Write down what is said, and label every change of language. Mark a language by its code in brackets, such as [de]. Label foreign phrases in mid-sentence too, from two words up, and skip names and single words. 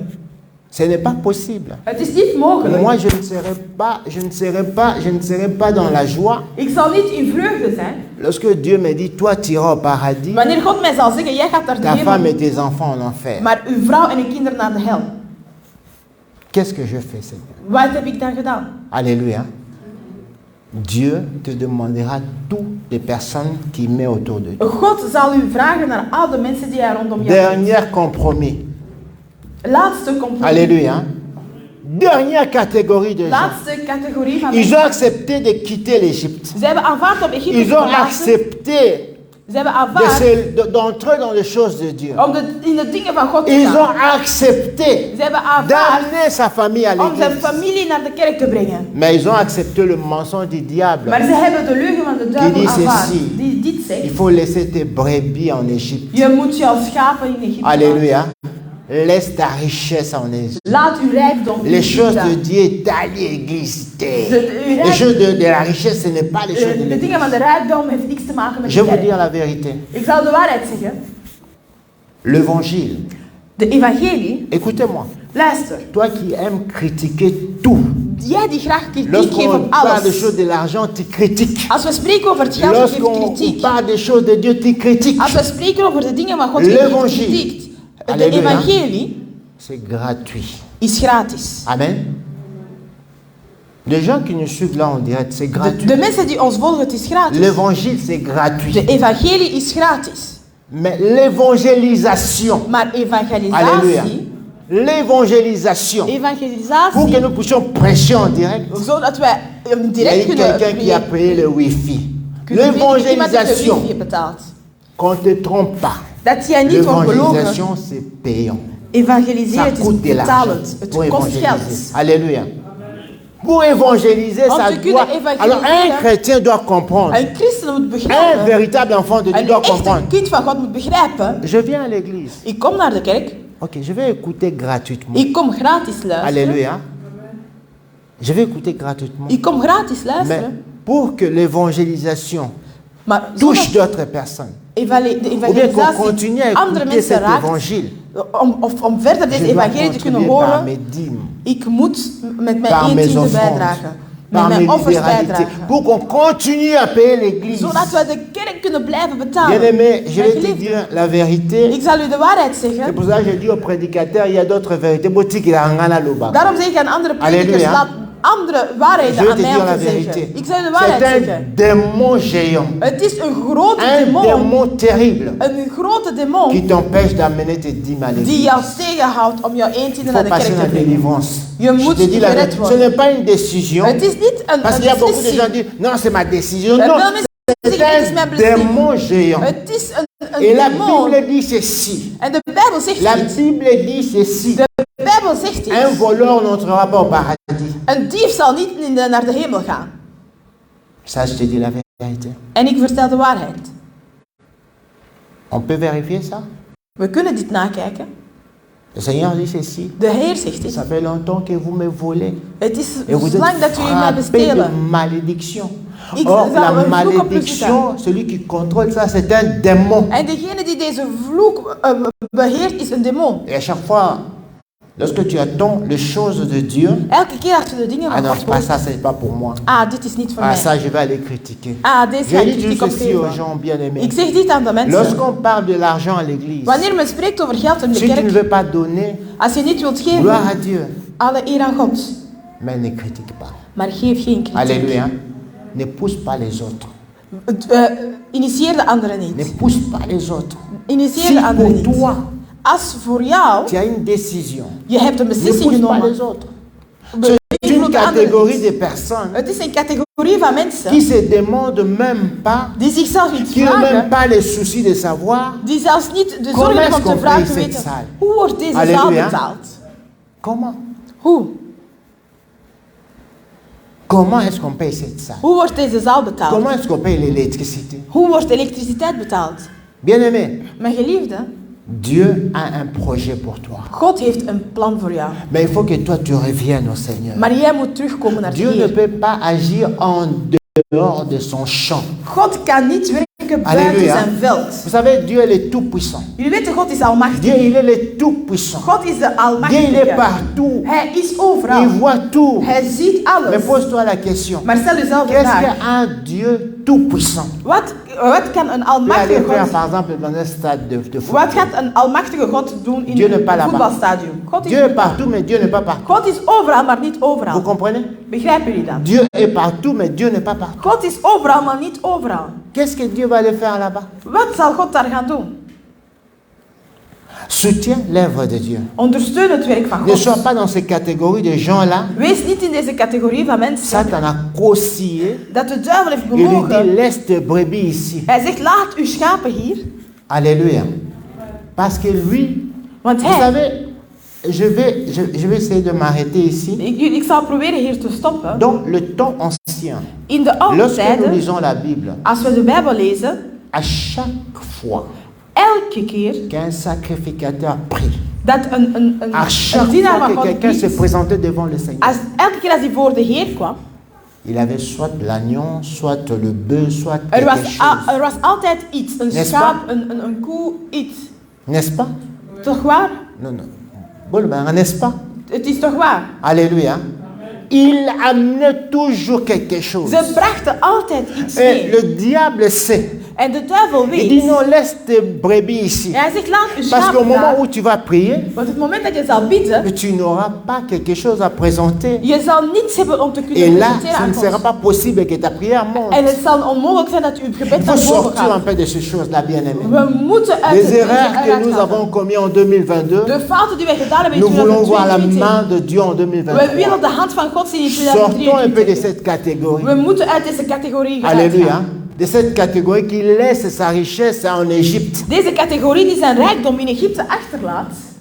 [fr] Ce n'est pas possible. [nl] Het is niet mogelijk. [fr] Moi, je ne serai pas dans la joie [nl] Ik zal niet in vreugde zijn. [fr] lorsque Dieu me dit, toi, tu iras au paradis, [nl] Wanneer God mij zal zeggen, jij gaat naar de [fr] ta femme [nl] hemel, [fr] et tes enfants en enfer. [nl] maar uw vrouw en uw kinderen naar de hel. [fr] Qu'est-ce que je fais, Seigneur? [nl] Wat heb ik dan gedaan? [fr] Alléluia. Dieu te demandera toutes les personnes qui met autour de toi. [nl] God zal u vragen naar al de mensen die hij rondom jou heeft. [fr] Dernier compromis. [nl] Laatste compromis. [fr] Alléluia. Dernière catégorie de gens. [nl] Laatste categorie van [fr] Ils [nl] mensen. [fr] ont accepté de quitter l'Égypte. [nl] Ze hebben aanvaard om Egypte [fr] Ils [nl] te [fr] ont [nl] verlaten. [fr] accepté [nl] Ze hebben aanvaard [fr] d'entrer dans les choses de Dieu. [nl] om in de dingen van God te [fr] Ils [nl] gaan. [fr] ont accepté [nl] Ze hebben aanvaard [fr] d'amener sa famille à [nl] om zijn [fr] l'église. [nl] familie naar de kerk te brengen. [fr] Mais ils ont accepté le mensonge du diable. [nl] Maar ze hebben de leugen van de duivel [fr] dit [nl] aanvaard. [fr] ceci. [nl] Die dit [fr] Il [nl] zegt. [fr] faut laisser tes brebis en Égypte. [nl] Je moet jouw schapen in Egypte laten. [fr] Alléluia. Laisse ta richesse en Égypte. [nl] Laat uw rijkdom in [fr] Les choses [nl] Egypte. [fr] de Dieu est allée exister. [nl] De- [fr] Les choses de la richesse, ce n'est pas les choses de [nl] De [fr] l'église. [nl] dingen van de rijkdom heeft niks te maken met [fr] Je [nl] de [fr] vais vous dire [nl] kerk. [fr] la vérité. [nl] Ik zal de waarheid zeggen. [fr] L'évangile. [nl] De evangelie, [fr] Écoutez-moi. [nl] luister. [fr] Toi qui aimes critiquer tout. [nl] Jij die graag kritiek geeft [fr] Lorsqu'on [nl] op [fr] parle des [nl] alles. [fr] choses de l'argent, tu critiques. [nl] Als we spreken over het geld, geef je [fr] Lorsqu'on [nl] kritiek. [fr] parle des choses de Dieu, tu critiques. [nl] Als we spreken over de dingen van God, geef je [fr] L'évangile. [nl] kritiek. De [fr] Alléluia. [nl] evangelie [fr] C'est gratuit. [nl] is gratis. [fr] Amen. Les gens qui nous suivent là en direct, c'est gratuit. [nl] De mensen die ons volgen, het is gratis. [fr] L'évangile, c'est [nl] De [fr] gratuit. [nl] evangelie is gratis. [fr] Mais l'évangélisation, [nl] Maar [fr] alléluia, [nl] evangelisatie, [fr] l'évangélisation, pour que [nl] evangelisatie, [fr] nous puissions prêcher en direct, [nl] zodat wij [fr] il y a [nl] direct [fr] eu [nl] kunnen [fr] quelqu'un qui a payé le wifi. [nl] iemand heeft de [fr] L'évangélisation, [nl] wifi betaald. [fr] qu'on ne te trompe pas. [nl] Dat jij niet wordt belogen. [fr] L'évangélisation, c'est payant. [nl] Evangeliseren, [fr] Ça [nl] het is [fr] coûte de l'argent [nl] betalend. Het [fr] pour [nl] kost [fr] évangéliser. [nl] geld. [fr] Alléluia. Pour évangéliser, [nl] Om [fr] ça [nl] te kunnen [fr] doit... [nl] evangeliseren. [fr] Alors un chrétien doit comprendre. [nl] Een christen moet [fr] Un [nl] begrijpen. [fr] véritable enfant de Dieu [nl] Een [fr] doit [nl] echte [fr] comprendre. [nl] kind van God moet begrijpen. [fr] Je viens à l'église. [nl] Ik kom naar de kerk. [fr] Ok, je vais écouter gratuitement. [nl] Ik kom gratis luisteren. [fr] Alléluia. Je vais écouter gratuitement. [nl] Ik kom gratis [fr] Mais [nl] luisteren. [fr] pour que l'évangélisation [nl] Maar [fr] touche [nl] zodat [fr] d'autres personnes, [nl] de [fr] ou bien qu'on [nl] evangelisatie [fr] continue à [nl] andere [fr] écouter [nl] mensen [fr] cet [nl] raakt, [fr] évangile, [nl] om verder [fr] je [nl] deze [fr] dois [nl] evangelie te kunnen [fr] contribuer par [nl] horen, [fr] mes dîmes, [nl] ik moet met mijn [fr] par mes [nl] 1/10 [fr] offrandes, [nl] bijdragen. Met [fr] par mes [nl] mijn offers [fr] libéralités, [nl] bijdragen. [fr] pour qu'on continue à payer l'église. [nl] Zodat we de kerk kunnen blijven [fr] Bien [nl] betalen. [fr] aimé, je vais [nl] Mijn [fr] te [nl] geliefde, [fr] dire la vérité. [nl] ik zal u de waarheid [fr] C'est [nl] zeggen. [fr] pour ça que je dis aux prédicateurs, il y a d'autres vérités. [nl] Daarom zeg ik aan andere predikers, [fr] Alléluia. [nl] laat andere [fr] Je [nl] waarheden [fr] vais [nl] aan [fr] te [nl] mij [fr] dire [nl] om [fr] la [nl] te zeggen. [fr] vérité. [nl] Ik zal u de waarheid [fr] C'est un [nl] zeggen. [fr] démon géant. [nl] Het is een grote [fr] Un [nl] demon. [fr] démon terrible [nl] Een grote [fr] qui [nl] demon [fr] t'empêche d'amener tes dîmes à [nl] die [fr] l'église. [nl] jou tegenhoudt om jouw 1/10 [fr] Il [nl] naar [fr] faut [nl] de [fr] passer [nl] kerk [fr] la [nl] te brengen. [fr] délivrance. [nl] Je [fr] Je [nl] moet [fr] te dis la [nl] gered [fr] vérité. Ce [nl] worden. [fr] n'est pas une décision. [nl] Het is niet [fr] Parce qu'il y a [nl] een [fr] beaucoup de gens [nl] beslissing. [fr] qui disent, non, c'est ma décision. [nl] Veel [fr] Non, [nl] mensen [fr] c'est [nl] zeggen, het is mijn [fr] un [nl] beslissing. [fr] démon géant. [nl] Het is een [fr] Et la [nl] demon. [fr] Bible dit ceci. [nl] En de Bijbel zegt [fr] La [nl] iets. [fr] Bible dit ceci. [nl] De Bijbel zegt [fr] Un [nl] iets. [fr] voleur n'entrera pas au paradis. [nl] Een dief zal niet naar de hemel gaan. [fr] Ça, je te dis la vérité. [nl] En ik vertel de waarheid. [fr] On peut vérifier ça? [nl] We kunnen dit nakijken. [fr] Le Seigneur dit ceci. [nl] De Heer zegt dit. [fr] Ça fait longtemps que vous me volez. [nl] Het is [fr] Et vous êtes [nl] lang dat u mij [fr] frappé de [nl] bestelen. [fr] malédiction. [nl] Ik [fr] Or, [nl] zou [fr] la [nl] een vloek op u [fr] malédiction, celui qui contrôle ça, c'est un démon. [nl] En degene die deze vloek beheert is een demon. [fr] Et à chaque fois, lorsque tu attends les choses de Dieu, [nl] Elke keer als je de dingen [fr] ah [nl] van [fr] non, [nl] God [fr] pas [nl] hoort. [fr] ça, c'est pas pour moi. [nl] Ah, dit is niet voor [fr] Ah, [nl] mij. [fr] ça, je vais aller critiquer. [nl] Ah, deze ga [fr] Je [nl] ik [fr] dis [nl] kritiek [fr] juste ceci aux [nl] opgeven. [fr] gens bien-aimés. [nl] Ik zeg dit aan de mensen. [fr] Lorsqu'on parle de l'argent à l'église, [nl] Wanneer men spreekt over geld in de [fr] si tu ne [nl] kerk, [fr] veux pas donner, [nl] als je niet wilt [fr] gloire à [nl] geven, [fr] Dieu, [nl] alle eer aan God. [fr] mais ne critique pas. [nl] Maar geef geen kritiek. [fr] Alléluia. Ne pousse pas les autres. [nl] Initieer de anderen [fr] Ne [nl] niet. [fr] pousse pas les autres. [nl] Initieer [fr] Si [nl] de anderen [fr] pour [nl] niet. [fr] toi, [nl] Als voor jou, [fr] tu as une décision, [nl] je hebt een [fr] ne [nl] beslissing [fr] pousse pas [nl] genomen. [fr] les autres. C'est une [nl] Beïnvloed de anderen [fr] catégorie [nl] niet. [fr] de personnes [nl] Het is een categorie van [fr] qui [nl] mensen [fr] se demandent même pas, [nl] die zichzelf niet [fr] qui n'ont même [nl] vragen, [fr] pas les soucis de savoir [nl] die zelfs niet de [fr] Comment [nl] zorg hebben [fr] est-ce [nl] om te [fr] qu'on [nl] vragen [fr] paye [nl] te [fr] cette [nl] weten, [fr] salle? [nl] hoe wordt deze zaal [fr] Alléluia. [nl] betaald? [fr] comment. [nl] Hoe? [fr] Comment est-ce qu'on paye cette salle? [nl] Hoe wordt deze zaal betaald? [fr] Comment est-ce qu'on paye l'électricité? [nl] Hoe wordt elektriciteit betaald? [fr] Bien-aimé, [nl] Mijn geliefde, [fr] Dieu a un projet pour toi. [nl] God heeft een plan voor jou. [fr] Mais il faut que toi tu reviennes au Seigneur. [nl] Maar jij moet terugkomen naar de [fr] Dieu ne [nl] Heer. [fr] peut pas agir en dehors de son champ. [nl] God kan niet werken buiten [fr] Alléluia. [nl] zijn veld. [fr] Vous savez, Dieu il est tout puissant. [nl] Jullie weten, God is almachtig. [fr] Dieu il est le tout puissant. [nl] God is de [fr] Dieu il est [nl] almachtige. [fr] partout. [nl] Hij is overal. [fr] Il voit tout. [nl] Hij ziet [fr] Mais [nl] alles. [fr] pose-toi la question. [nl] Maar stel jezelf de [fr] Qu'est-ce [nl] vraag. [fr] qu'un Dieu tout puissant [nl] Wat kan een [fr] peut aller [nl] almachtige [fr] faire [nl] God... [fr] par exemple dans un stade de [nl] Wat [fr] football? [nl] gaat een almachtige God doen in [fr] Dieu n'est [nl] een [fr] pas là-bas. [nl] voetbalstadion? God [fr] Dieu est partout, mais Dieu n'est pas partout. [nl] God is overal, maar niet [fr] Vous [nl] overal. [fr] comprenez? [nl] Begrijpen jullie dat? [fr] Dieu est partout, mais Dieu n'est pas partout. [nl] God is overal, maar niet overal. [fr] Qu'est-ce que Dieu va aller faire là-bas? [nl] Wat zal God daar gaan doen? [fr] Soutiens l'œuvre de Dieu. [nl] Ondersteun het werk van [fr] Ne sois [nl] God. [fr] pas dans ces catégories de gens-là. [nl] Wees niet in deze categorie van mensen [fr] Satan a co-scié. [nl] dat de duivel heeft [fr] Il lui dit, [nl] bewogen. [fr] laisse tes brebis ici. [nl] Hij zegt, laat uw schapen hier. [fr] Alléluia. Parce que lui, [nl] Want [fr] vous [nl] hij... [fr] savez, je vais essayer de m'arrêter ici. [nl] Ik zal proberen hier te stoppen. [fr] Dans le temps ancien, [nl] In de oude [fr] lorsque nous [nl] tijden, [fr] lisons la Bible, [nl] als we de Bijbel lezen, [fr] à chaque fois [nl] elke keer [fr] qu'un sacrificateur prie, [nl] dat een [fr] à chaque [nl] dienaar [fr] fois [nl] van [fr] que [nl] God [fr] quelqu'un se [nl] bidt, [fr] présentait devant le Seigneur, [nl] elke keer als hij voor de Heer kwam, [fr] il avait soit l'agneau, soit le bœuf, soit [nl] er [fr] quelque chose. [nl] was altijd iets. Een [fr] N'est-ce [nl] schaap, een koe, iets. [fr] N'est-ce pas? [nl] Toch waar? [fr] Non, non. Bon, ben, n'est-ce pas? [nl] Het is toch waar? [fr] Alléluia. Il amenait toujours quelque chose. [nl] Ze brachten altijd iets [fr] Et [nl] mee. [fr] le diable sait. [nl] En de duivel [fr] Il dit [nl] weet. [fr] non, laisse tes brebis ici. [nl] En hij zegt, laat uw [fr] Parce qu'au [nl] schapen [fr] moment [nl] daar. [fr] où tu vas prier, [nl] Want het moment dat je zal bidden, [fr] tu n'auras pas quelque chose à présenter. [nl] je zal niets hebben om te [fr] Et [nl] kunnen [fr] là, [nl] presenteren [fr] ce [nl] aan [fr] ne sera [nl] God. [fr] pas possible que ta prière monte. [nl] En het zal onmogelijk zijn dat uw gebed [fr] Il [nl] naar [fr] faut [nl] boven [fr] sortir un [nl] gaat. [fr] peu de ces choses-là, bien-aimés. [nl] We moeten uit [fr] Les [nl] deze [fr] erreurs que [nl] eruit [fr] nous [nl] gaan. [fr] avons commises en 2022, [nl] De fouten die wij gedaan hebben in [fr] nous voulons voir la [nl] 2022. [fr] main de Dieu en [nl] We [fr] 2023. [nl] willen de hand van God zien in [fr] Sortons un peu de [nl] 2023. [fr] cette catégorie. [nl] We moeten uit deze categorie gaan. [fr] Alléluia. De cette catégorie qui laisse sa richesse en Égypte. [nl] Deze categorie die zijn rijkdom in Egypte achterlaat.